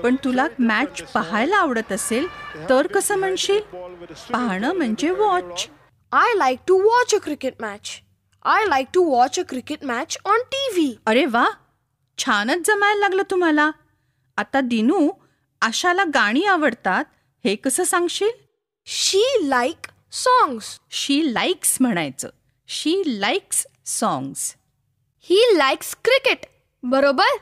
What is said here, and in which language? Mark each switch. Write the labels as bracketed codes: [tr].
[mr] पण तुला मॅच पाहायला आवडत असेल तर कसं म्हणशील? पाहणं म्हणजे watch. [en] I like to watch a cricket match. I like to watch a cricket match on TV. [mr] अरे वा, छानच जमायला लागलं तुम्हाला. आता दिनू, आशाला गाणी आवडतात हे कसं सांगशील? [en] She like songs. She likes [mr] म्हणायचं. [en] She likes songs. He likes cricket. [mr] बरोबर.